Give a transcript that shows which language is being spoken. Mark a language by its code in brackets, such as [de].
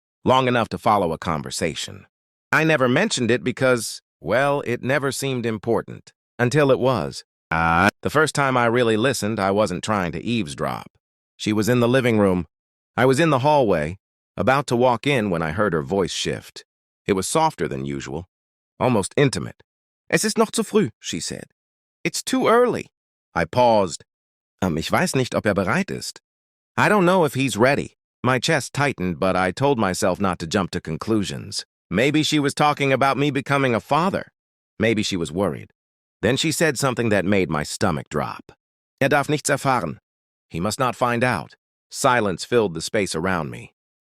[en] Long enough to follow a conversation. I never mentioned it because, well, it never seemed important. Until it was. The first time I really listened, I wasn't trying to eavesdrop. She was in the living room. I was in the hallway, about to walk in when I heard her voice shift. It was softer than usual, almost intimate. [de] "Es ist noch zu früh," [en] she said. "It's too early." I paused. [de] Ich weiß nicht, ob bereit ist. [en] I don't know if he's ready. My chest tightened, but I told myself not to jump to conclusions. Maybe she was talking about me becoming a father. Maybe she was worried. Then she said something that made my stomach drop. [de] Darf nichts erfahren. [en] He must not find out. Silence filled the space around me.